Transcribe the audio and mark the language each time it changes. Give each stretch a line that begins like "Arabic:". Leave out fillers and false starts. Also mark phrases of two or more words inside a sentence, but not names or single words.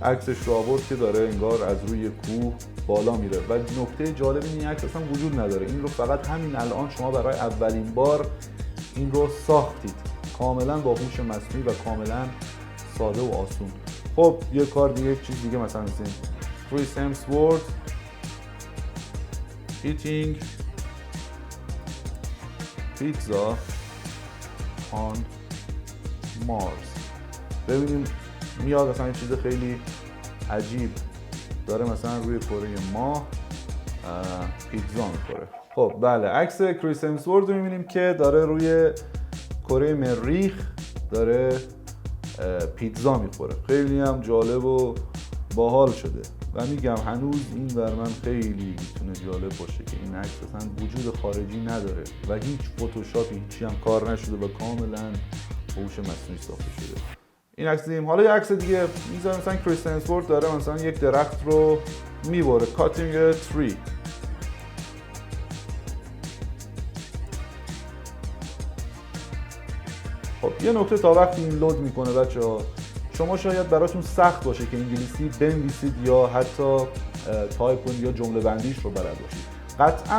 Persian: عکسش رو آورد که داره انگار از روی کوه بالا میره و نکته جالب این عکس اصلا وجود نداره، این رو فقط همین الان شما برای اولین بار این رو ساختید، کاملا با هوش مصنوعی و کاملا ساده و آسون. خب یه کار دیگه، یک چیز دیگه مثلا مثل کریس همسورث
English: eating pizza on Mars،
Persian: ببینیم میاد مثلا این چیز خیلی عجیب داره مثلا روی کره ماه پیتزا میخوره. خب بله، عکس کریس همسورث رو میبینیم که داره روی کره مریخ داره پیتزا میخوره، خیلی هم جالب و باحال شده و میگم هنوز این بر من خیلی میتونه جالب باشه که این عکس اصلا وجود خارجی نداره و هیچ فتوشاپی هیچی هم کار نشده و کاملا هوش مصنوعی ساخته شده. این عکس دیدیم. حالا یه عکس دیگه میذارم، مثلا کریس همسورث داره مثلا یک درخت رو میبره،
English: cutting a tree.
Persian: خب یه نکته تا وقتی این لود میکنه بچه‌ها، شما شاید براتون سخت باشه که انگلیسی بنویسید یا حتی تایپ کنید یا جمله بندیش رو بلد باشید.